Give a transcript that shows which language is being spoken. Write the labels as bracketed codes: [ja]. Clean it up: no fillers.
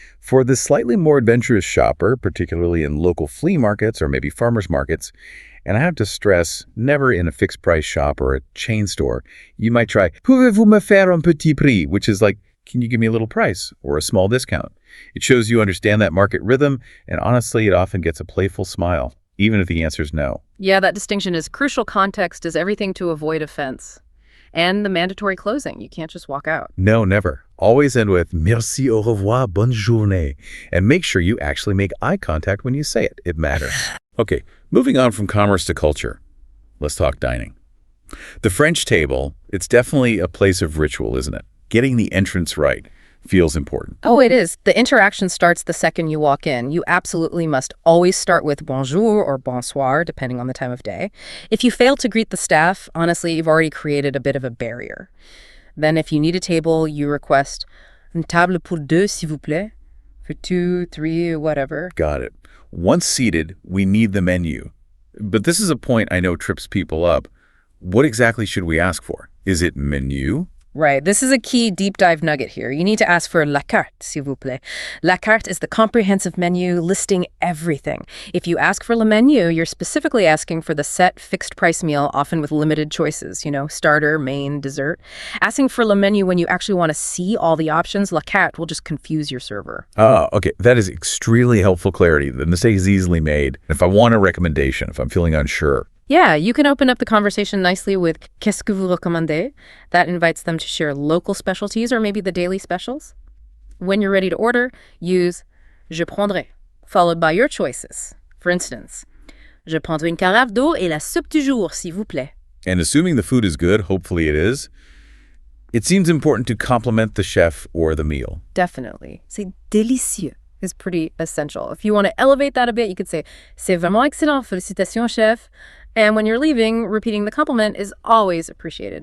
[en] For the slightly more adventurous shopper, particularly in local flea markets or maybe farmers markets, and I have to stress, never in a fixed-price shop or a chain store, you might try, [fr] pouvez-vous me faire un petit prix, [en] which is like, can you give me a little price or a small discount? It shows you understand that market rhythm, and honestly, it often gets a playful smile, even if the answer is no. Yeah, that distinction is crucial. Context is everything to avoid offense. And the mandatory closing. You can't just walk out. No, never. Always end with [fr] merci, au revoir, bonne journée. [en] And make sure you actually make eye contact when you say it. It matters. Okay, moving on from commerce to culture. Let's talk dining. The French table, it's definitely a place of ritual, isn't it? Getting the entrance right feels important. Oh, it is. The interaction starts the second you walk in. You absolutely must always start with bonjour or bonsoir, depending on the time of day. If you fail to greet the staff, honestly, you've already created a bit of a barrier. Then if you need a table, you request [fr] une table pour deux, s'il vous plaît, [en] for 2, 3, whatever. Got it. Once seated, we need the menu. But this is a point I know trips people up. What exactly should we ask for? Is it menu? Right. This is a key deep dive nugget here. You need to ask for [fr] la carte, s'il vous plaît. [en] La carte is the comprehensive menu listing everything. If you ask for le menu, you're specifically asking for the set fixed price meal, often with limited choices, starter, main, dessert. Asking for le menu when you actually want to see all the options, la carte will just confuse your server. Oh, okay. That is extremely helpful clarity. The mistake is easily made. If I want a recommendation, if I'm feeling unsure, yeah, you can open up the conversation nicely with [fr] qu'est-ce que vous recommandez? [en] That invites them to share local specialties or maybe the daily specials. When you're ready to order, use [fr] je prendrai, [en] followed by your choices. For instance, [fr] je prendrai une carafe d'eau et la soupe du jour, s'il vous plaît. [en] And assuming the food is good, hopefully it is, it seems important to compliment the chef or the meal. Definitely. [fr] C'est délicieux [en] is pretty essential. If you want to elevate that a bit, you could say [fr] c'est vraiment excellent, félicitations, chef. [en] And when you're leaving, repeating the compliment is always appreciated.